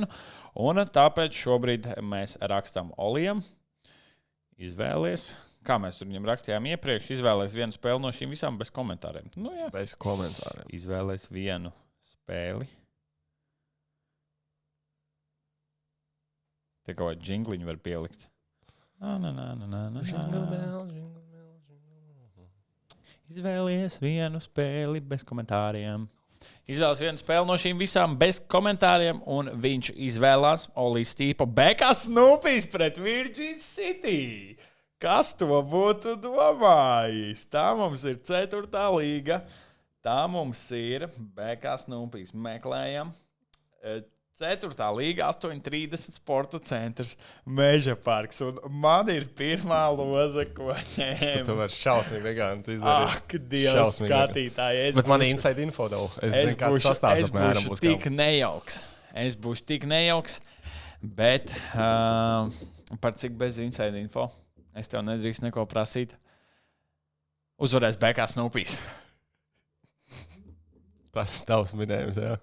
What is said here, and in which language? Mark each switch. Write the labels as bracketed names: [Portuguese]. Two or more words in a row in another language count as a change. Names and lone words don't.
[Latvian] Un tāpēc šobrīd mēs rakstam Olijam. Izvēlies. Kā mēs tur viņam rakstījām iepriekš, izvēlēs vienu spēli no šīm visām bez komentāriem. Jā. Bez komentāriem. Izvēlēs vienu spēli. Te kaut kādu džingliņu var pielikt. [English] Jingle bell, jingle. [Latvian] Izvēlies vienu spēli bez komentāriem. Izvēlies vienu spēli no šīm visām bez komentāriem, un viņš izvēlās Olijs Stīpa Bekā Snoopijs pret Virgin City. Kas to būtu domājis? Tā mums ir 4. līga. Tā mums ir Bekā Snoopijs. Meklējam. 4. līga, 8.30 sporta centrs, Meža parks. Un man ir pirmā loza, ko ņēmu. Tu vari šausmīgi veganti izdarīt. Ak, Dievs, skatītāji. Bet man ir [English] inside info, though. [Latvian] Es zinu, kāds sastāvs apmēram būs. Es būšu tik nejauks. Bet par cik bez [English] inside info? [Latvian] Es tev nedrīkst neko prasīt. Uzvarēs Bekā Snoopijs. Tas tavs minējums, jā.